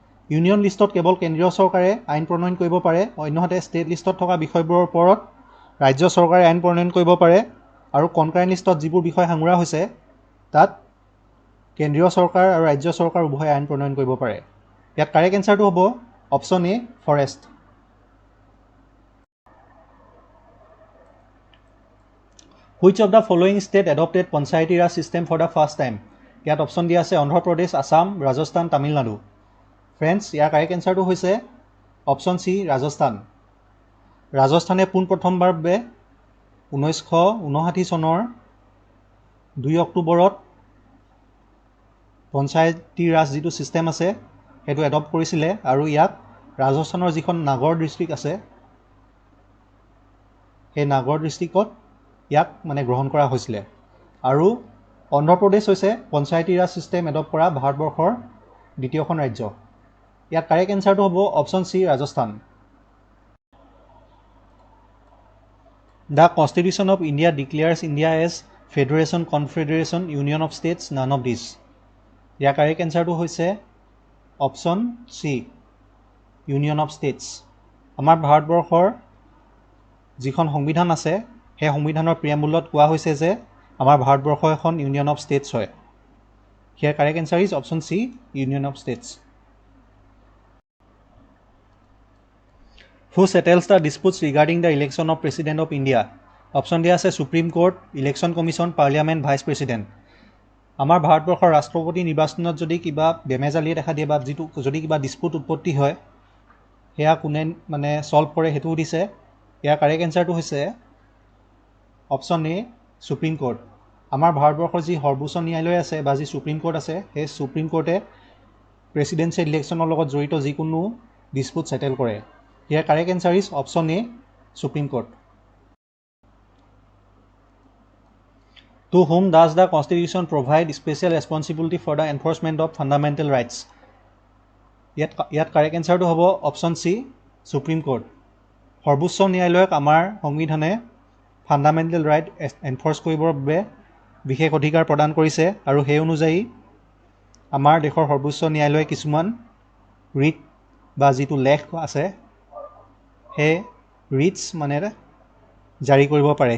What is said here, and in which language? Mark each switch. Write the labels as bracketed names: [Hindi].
[Assamese] Union লিষ্টত কেৱল কেন্দ্ৰীয় চৰকাৰে আইন প্ৰণয়ন কৰিব পাৰে, অন্যহাতে ষ্টেট লিষ্টত থকা বিষয়বোৰৰ ওপৰত ৰাজ্য চৰকাৰে আইন প্ৰণয়ন কৰিব পাৰে। আৰু কনকাৰেণ্ট লিষ্টত যিবোৰ বিষয় সাঙুৰা হৈছে তাত কেন্দ্ৰীয় চৰকাৰ আৰু ৰাজ্য চৰকাৰ উভয়ে আইন প্ৰণয়ন কৰিব পাৰে। ইয়াত কাৰেক্ট এনচাৰটো হ'ব option A forest. [English] Which of the following state adopted Panchayati Raj system for the first time? [Assamese] ইয়াত অপশ্যন দিয়া আছে অন্ধ্ৰপ্ৰদেশ, আছাম, ৰাজস্থান, তামিলনাডু। ফ্ৰেণ্ডছ, ইয়াৰ কাৰেক্ট এনচাৰটো হৈছে অপশ্যন চি ৰাজস্থান। ৰাজস্থানে পোনপ্ৰথমবাৰৰ বাবে 1959 চনৰ 2 অক্টোবৰত পঞ্চায়তী ৰাজ যিটো ছিষ্টেম আছে সেইটো এডপ্ট কৰিছিলে আৰু ইয়াত ৰাজস্থানৰ যিখন নাগৰ ডিষ্ট্ৰিক্ট আছে সেই নাগৰ ডিষ্ট্ৰিক্টত ইয়াক গ্ৰহণ কৰা হৈছিলে। আৰু অন্ধ্ৰপ্ৰদেশ হৈছে পঞ্চায়তী ৰাজ ছিষ্টেম এডপ্ট কৰা ভাৰতবৰ্ষৰ দ্বিতীয়খন ৰাজ্য। ইয়াত কাৰেক্ট এনচাৰটো হ'ব option C Rajasthan. [English] The Constitution of India declares India as Federation, Confederation, Union of States, none of these. [Assamese] Year correct এনচাৰটো হৈছে option C union of states. আমাৰ ভাৰতবৰ্ষৰ যিখন সংবিধান আছে সেই সংবিধানৰ প্ৰিএম্বুলত কোৱা হৈছে যে আমাৰ ভাৰতবৰ্ষ এখন [English] union of states [Assamese] হয়। ইয়াৰ [English] Correct answer is option C union of states. Who settles the disputes regarding the election of President of India? Option [Assamese] দিয়া আছে [English] Supreme court, election commission, parliament, vice president. [Assamese] আমাৰ ভাৰতবৰ্ষৰ ৰাষ্ট্ৰপতি নিৰ্বাচনত যদি কিবা বেমেজালিয়ে দেখা দিয়ে বা যদি কিবা ডিস্পুট উৎপত্তি হয় সেয়া কোনে ছল্ভ কৰে সেইটো সুধিছে। ইয়াৰ কাৰেক্ট এনচাৰটো হৈছে অপশ্যন এ সুপ্ৰিম কোৰ্ট। আমাৰ ভাৰতবৰ্ষৰ যি সৰ্বোচ্চ ন্যায়ালয় আছে বা যি সুপ্ৰিম কোৰ্ট আছে সেই সুপ্ৰিম কোৰ্টে প্ৰেচিডেঞ্চিয়েল ইলেকশ্যনৰ লগত জড়িত যিকোনো ডিস্পুট ছেটেল কৰে। ইয়াৰ [English] Correct answer is option A supreme court. To whom does the Constitution provide special responsibility for the enforcement of fundamental rights? [Assamese] ইয়াত কাৰেক্ট এনচাৰটো হ'ব অপশ্যন চি সুপ্ৰিম কোৰ্ট। সৰ্বোচ্চ ন্যায়ালয়ক আমাৰ সংবিধানে ফাণ্ডামেণ্টেল ৰাইট এনফৰ্চ কৰিবৰ বাবে বিশেষ অধিকাৰ প্ৰদান কৰিছে আৰু সেই অনুযায়ী আমাৰ দেশৰ সৰ্বোচ্চ ন্যায়ালয়ে কিছুমান ৰিট বা যিটো লেখ আছে সেই ৰিটছ জাৰি কৰিব পাৰে।